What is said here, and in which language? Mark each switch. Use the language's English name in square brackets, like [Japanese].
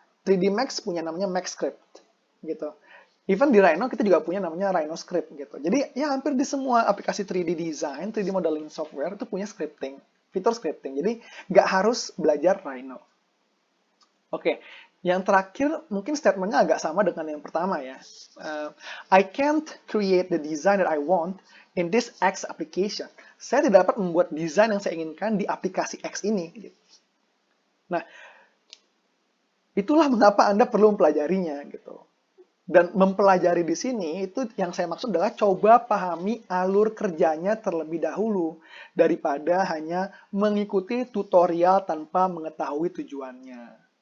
[Indonesian] 3D Max punya namanya Max Script gitu. Even di Rhino kita juga punya namanya Rhino Script gitu. Jadi ya hampir di semua aplikasi 3D design, 3D modeling software itu punya scripting, fitur scripting. Jadi nggak harus belajar Rhino. Oke, yang terakhir mungkin statementnya agak sama dengan yang pertama ya. [English] I can't create the design that I want in this X application. [Indonesian] Saya tidak dapat membuat desain yang saya inginkan di aplikasi X ini. Gitu. Nah, itulah mengapa Anda perlu mempelajarinya gitu. Dan mempelajari di sini itu yang saya maksud adalah coba pahami alur kerjanya terlebih dahulu daripada hanya mengikuti tutorial tanpa mengetahui tujuannya.